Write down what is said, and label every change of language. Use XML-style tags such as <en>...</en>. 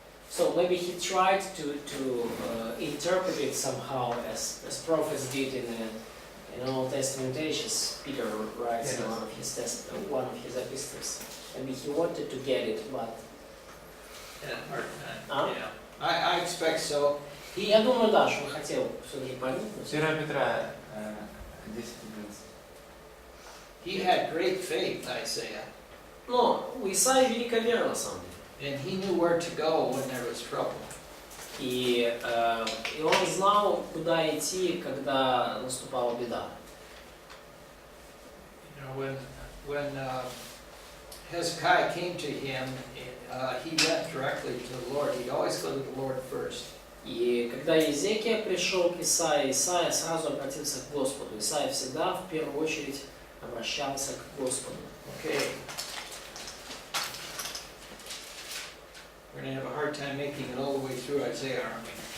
<en>So maybe he tried to interpret it somehow as prophets did in Old Testament ages. Peter writes in one of his epistles. Maybe he wanted to get it, but Huh? Yeah. I expect so.</en> <ru>я думаю, да, что хотел все-таки проникнуть. 1 Петра 10:11.</ru> <en>He had great faith, Isaiah,</en> <ru>Но у Исаии великая вера на самом деле.</ru> <en>and he knew where to go when there was trouble.</en> <ru>И он знал, куда идти, когда наступала беда.</ru> <en>You know, when Hezekiah came to him, he went directly to the Lord. He'd always go to the Lord first.</en> <ru>И когда Езекия пришел к Исаии, Исаия сразу обратился к Господу. Исаия всегда в первую очередь обращался к Господу.</ru> <en>Okay. We're going to have a hard time making it all the way through Isaiah, aren't we?</en>